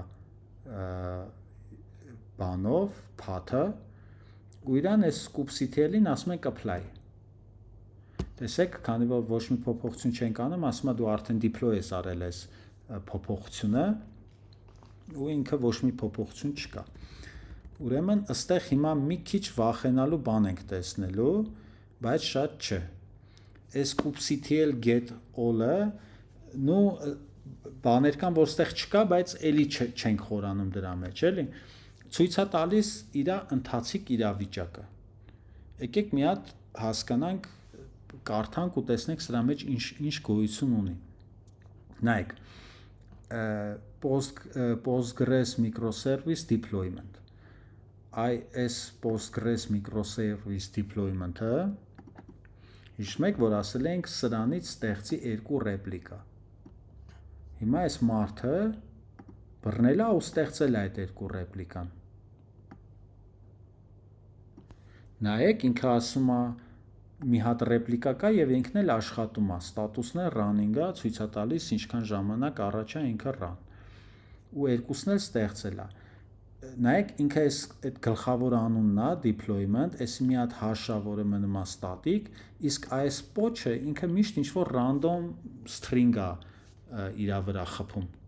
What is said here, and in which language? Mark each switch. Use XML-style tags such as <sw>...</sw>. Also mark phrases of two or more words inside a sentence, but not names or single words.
<hy>բանով, path-ը, ու իրան այս kubectl-ին ասում ենք apply։ Տեսեք, քանի որ ոչ մի փոփոխություն չենք անում, ասում է դու արդեն deploy ես արել այս փոփոխությունը, ու ինքը ոչ մի փոփոխություն չկա։ Ուրեմն, ըստեղ հիմա մի քիչ վախենալու բան ենք տեսնելու, բայց շատ չէ։ Այս</hy> <en>kubectl get all-ը,</en> <hy>նու բաներ կան, որ ստեղ չկա, բայց էլի չենք խորանում դրա մեջ, էլի։ Ցույց է տալիս իր ընթացիկ իրավիճակը։ Եկեք մի հատ հասկանանք, կարդանք ու տեսնենք սրա մեջ ինչ գոյություն ունի։ Նայեք,</hy> <en>Postgres microservice deployment։</en> <hy>Այս</hy> <en>Postgres microservice deployment-ը</en> <hy>հիշում եք, որ ասել ենք սրանից ստեղծի 2 ռեպլիկա։ Հիմա այս մարդը բռնել է ու ստեղծել է այդ 2 ռեպլիկան։ Նայեք, ինքը ասում է մի հատ ռեպլիկա կա եւ ինքն էլ աշխատում է, ստատուսն է running-ը, ցույց է տալիս ինչքան ժամանակ առաջ է ինքը run։ Ու երկուսն էլ ստեղծել է։ Նայեք, ինքը այդ գլխավոր անունն է deployment, այս մի հատ hash-ը, որը մնում է static, իսկ այս poch-ը ինքը միշտ ինչ-որ</hy> <en>random string</en> <hy>է իր վրա խփում։</hy>